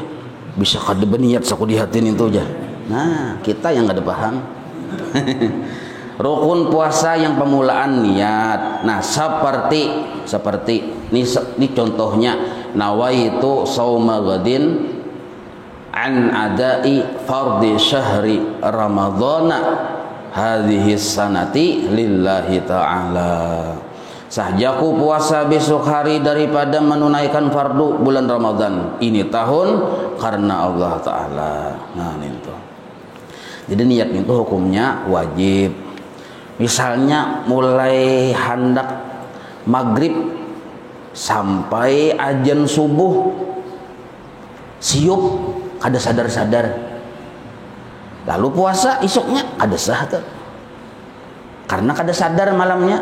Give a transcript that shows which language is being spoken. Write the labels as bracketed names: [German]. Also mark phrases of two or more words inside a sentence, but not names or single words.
[Banjar] Bisa kada berniat saku di hati itu aja. Nah, kita yang kada paham. Rukun puasa yang pemulaan niat. Nah, seperti ini contohnya [Arabic] نويت صوم غد عن أداء فرض شهر رمضان هذه السنة لله تعالى. [Banjar] Sahjaku puasa besok hari daripada menunaikan fardu bulan Ramadan ini tahun karena Allah Ta'ala. Nah itu. Jadi niat itu hukumnya wajib. Misalnya mulai hendak maghrib sampai azan subuh siup kada sadar-sadar, lalu puasa isuknya kada sah tuh, karena kada sadar malamnya.